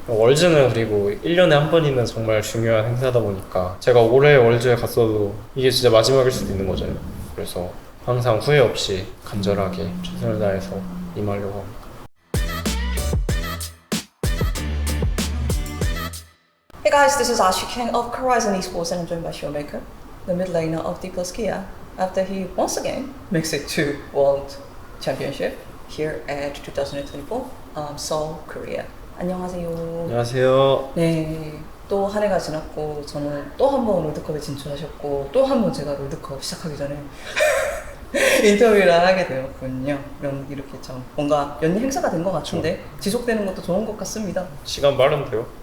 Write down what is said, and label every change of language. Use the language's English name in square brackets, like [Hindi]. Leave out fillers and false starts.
[Korean] 월즈는 그리고 1년에 한 번이면 정말 중요한 행사다 보니까 제가 올해 월즈에 갔어도 이게 진짜 마지막일 수도 있는 거잖아요. 그래서 항상 후회 없이 간절하게 최선을 다해서 임하려고 합니다. [English] Hey guys, this is Ashi King of Horizon Esports and I'm joined by Showmaker, the mid laner of D+ Kia, after he once again makes it to World Championship here at 2024 Seoul, Korea. [Korean] 안녕하세요. 안녕하세요. 네, 또 한 해가 지났고 저는 또 한 번 롤드컵에 진출하셨고 또 한 번 제가 롤드컵 시작하기 전에 인터뷰를 하게 되었군요. 이렇게 참 뭔가 연례 행사가 된 것 같은데 지속되는 것도 좋은 것 같습니다. 시간 빠른데요?